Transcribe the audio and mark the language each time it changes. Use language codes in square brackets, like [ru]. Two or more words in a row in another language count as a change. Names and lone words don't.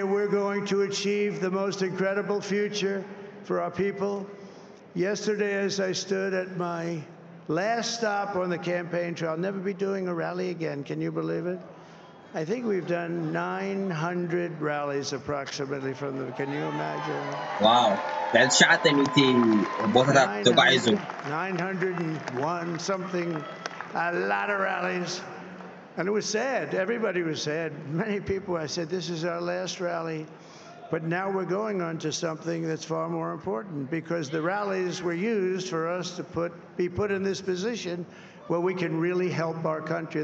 [en] We're going to achieve the most incredible future for our people. Yesterday, as I stood at my last stop on the campaign trail, I'll never be doing a rally again. Can you believe it? I think we've done 900 rallies approximately from them. Can you imagine? Wow. بعد شعتي ميتي بوتات تقعيزو 901 something, a lot of rallies. And it was sad. Everybody was sad. Many people, I said, this is our last rally. But now we're going on to something that's far more important, because the rallies were used for us to be put in this position where we can really help our country.